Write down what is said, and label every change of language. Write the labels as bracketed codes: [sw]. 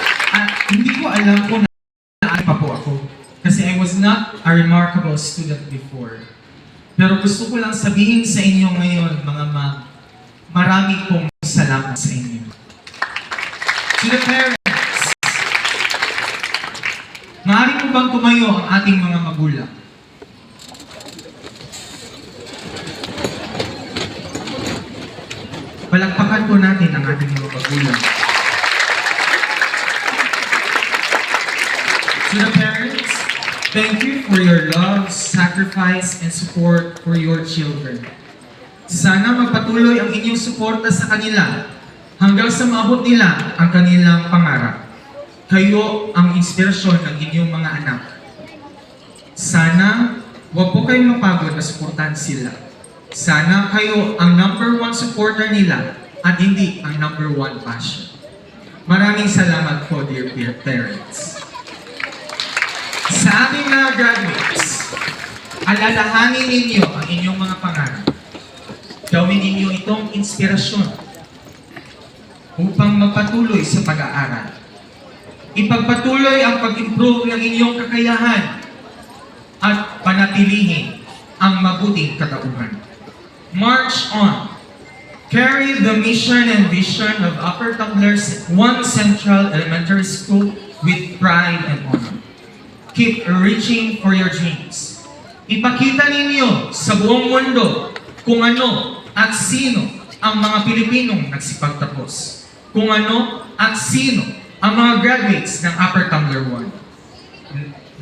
[tl] At hindi ko alam kung naan pa po ako, kasi [en] I was not a remarkable student before. [tl] Pero gusto ko lang sabihin sa inyo ngayon, mga ma'am, marami pong salamat sa inyo. [en] To the parents, [tl] maaari po bang tumayo ang ating mga magulang? Palakpakan po natin ang ating mga magulang. [en] To the parents, thank you for your love, sacrifice, and support for your children. [tl] Sana magpatuloy ang inyong suporta sa kanila hanggang sa maabot nila ang kanilang pangarap. Kayo ang inspirasyon ng inyong mga anak. Sana huwag po kayong mapagod na suportahan sila. Sana kayo ang number 1 supporter nila at hindi ang number 1 passion. Maraming salamat po, [en] dear parents. [tl] Sa ating mga graduates, alalahanin ninyo ang inyong mga pangarap. Gawin ninyo itong inspirasyon upang magpatuloy sa pag-aaral. Ipagpatuloy ang pag-improve ng inyong kakayahan at panatilihin ang mabuting katauhan. [en] March on. Carry the mission and vision of Upper Tumbler 1 Central Elementary School with pride and honor. Keep reaching for your dreams. [tl] Ipakita ninyo sa buong mundo kung ano at sino ang mga Pilipinong nagsipagtapos. Kung ano at sino ang mga graduates ng Upper Tumbler 1.